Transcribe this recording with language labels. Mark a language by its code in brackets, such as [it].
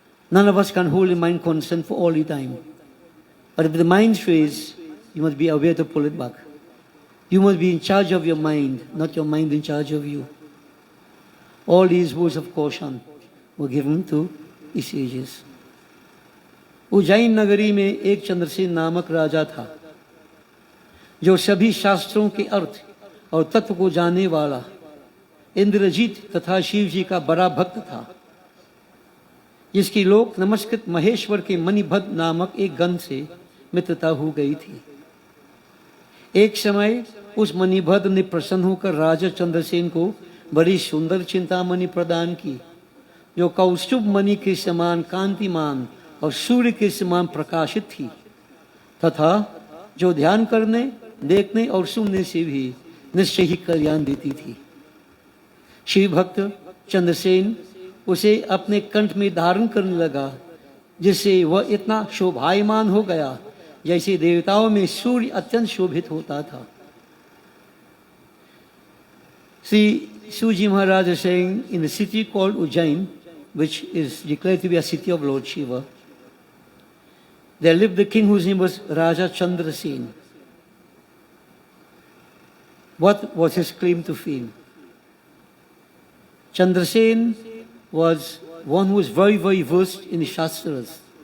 [en] None of us can hold the mind constant for all the time. But if the mind strays, you must be aware to pull it back. You must be in charge of your mind, not your mind in charge of you. All these words of caution were given to the sages. [hi] Ujjain नगरी में एक चंद्रसेन नामक राजा था, जो सभी शास्त्रों के अर्थ और तत्व को जानने वाला इंद्रजीत तथा शिव जी का बड़ा भक्त था, जिसकी लोक नमस्कृत महेश्वर के मणिभद्र नामक एक गण से मित्रता हो गई थी। एक समय उस मणिभद्र ने प्रसन्न होकर राजा चंद्रसेन को बड़ी सुंदर चिंतामणि प्रदान की, जो कौस्तुभ मणि के समान कांतिमान और सूर्य के समान प्रकाशित थी, तथा जो ध्यान करने, देखने और सुनने से भी निश्चय ही कल्याण देती थी। शिव भक्त चंद्रसेन उसे अपने कंठ में धारण करने लगा, जिससे वह इतना शोभायमान हो गया जैसे देवताओं में सूर्य अत्यंत शोभित होता था। [en] Shri Suji Maharaj is saying, in the city called Ujjain, which is declared to be a city of Lord Shiva, there lived the king whose name was Raja Chandrasen. What was his claim to fame? Chandrasen was one who was very, very versed in the Shastras.